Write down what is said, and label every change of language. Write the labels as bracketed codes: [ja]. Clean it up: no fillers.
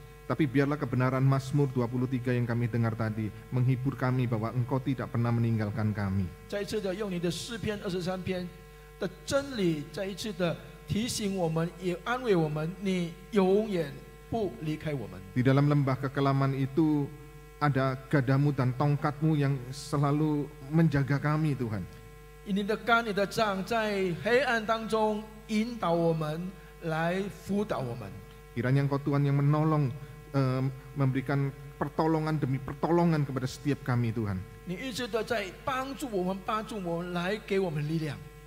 [id] Tapi biarlah kebenaran Mazmur 23 yang kami dengar tadi menghibur kami bahwa Engkau tidak pernah meninggalkan kami. [zh] 再一次的用你的诗篇23篇的真理，再一次的提醒我们，也安慰我们，你永远不离开我们。 [id] Di dalam lembah kekelaman itu ada gadamu dan tongkatmu yang selalu menjaga kami Tuhan. [zh] 你的竿、你的杖在黑暗当中引导我们，来辅导我们。 [id] Kiranya Engkau Tuhan yang menolong, memberikan pertolongan demi pertolongan kepada setiap kami Tuhan. [zh] 你一直的在帮助我们，来给我们力量。